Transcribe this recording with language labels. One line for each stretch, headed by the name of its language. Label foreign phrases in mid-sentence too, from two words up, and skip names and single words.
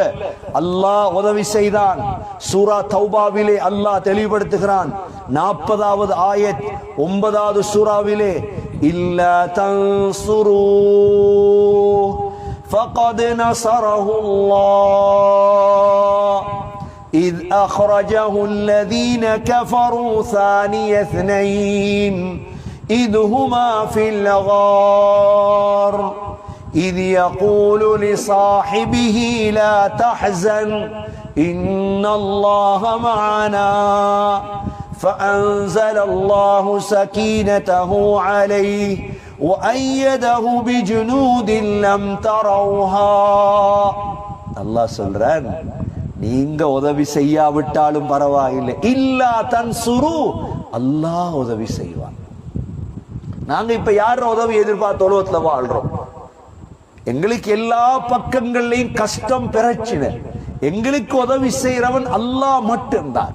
Tamil: அல்லாஹ் உதவி செய்தான். சூரா தௌபாவிலே அல்லாஹ் தெளிவுபடுத்துகிறான். 40வது ஆயத் 9வது சூராவிலே
Arabic: إلا تنصروه فقد نصره الله إذ أخرجه الذين كفروا ثاني اثنين إذ هما في الغار إذ يقول لصاحبه لا تحزن إن الله معنا فأنزل الله سكينته عليه وأيده بجنود لم تروها.
Tamil: الله சொல்றான், நீங்க உதவி செய்யாவிட்டாலும் பரவாயில்லை,
Arabic: إلا تنصروه,
Tamil: அல்லாஹ் உதவி செய்வான். நாங்க இப்ப யார உதவி எதிர்பார்த்து உலகத்துல வாழ்றோம்? எங்களுக்கு எல்லா பக்கங்கள்லையும் கஷ்டம் பிரச்சனை, எங்களுக்கு உதவி செய்யறவன் அல்லாஹ் மட்டும்தான்.